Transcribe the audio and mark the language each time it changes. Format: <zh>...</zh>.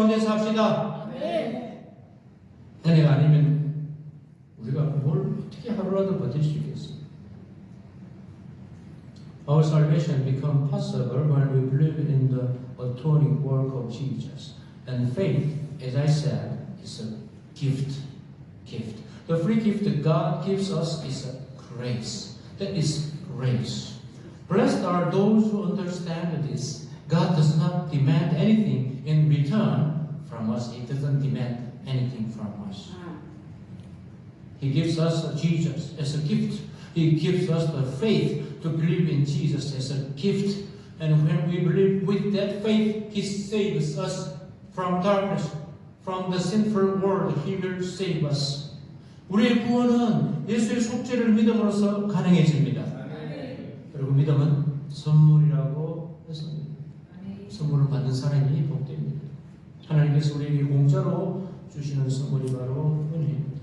<ko>은혜가 아니면 우리가 뭘 어떻게 하루라도 버틸 수 있겠어요?</ko> <en>Our salvation becomes possible when we believe in the atoning work of Jesus. And faith, as I said, is a gift. The free gift that God gives us is a grace. That is grace. Blessed are those who understand this. God does not demand anything in return from us. He doesn't demand anything from us. He gives us Jesus as a gift. He gives us the faith to believe in Jesus as a gift. And when we believe with that faith, He saves us from darkness, from the sinful world. He will save us.</en> <ko>우리의 구원은 예수의 속죄를 믿음으로써 가능해집니다. 그리고 믿음은 선물이라고 했습니다. 선물을 받는 사람이 복됩니다. 하나님께서 우리에게 공짜로 주시는 선물이 바로 은혜입니다.</ko>